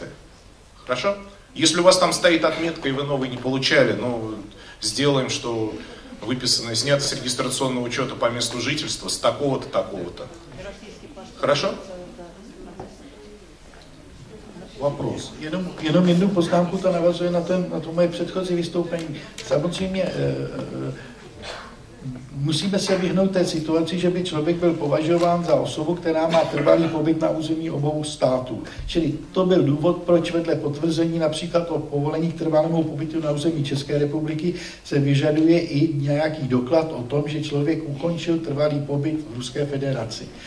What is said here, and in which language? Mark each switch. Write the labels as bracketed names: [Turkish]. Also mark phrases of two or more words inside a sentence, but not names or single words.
[Russian] Хорошо? Если у вас там стоит отметка и вы новый не получали, ну, сделаем, что выписано, снято с регистрационного учета по месту жительства с такого-то, такого-то. Хорошо? Вопрос. [Czech] Jenom jednu poznámku, to navazuje na to moje předchozí vystoupení. Samozřejmě musíme se vyhnout té situaci, že by člověk byl považován za osobu, která má trvalý pobyt na území obou států. Čili to byl důvod, proč vedle potvrzení například o povolení k trvalému pobytu na území České republiky se vyžaduje i nějaký doklad o tom, že člověk ukončil trvalý pobyt v Ruské federaci.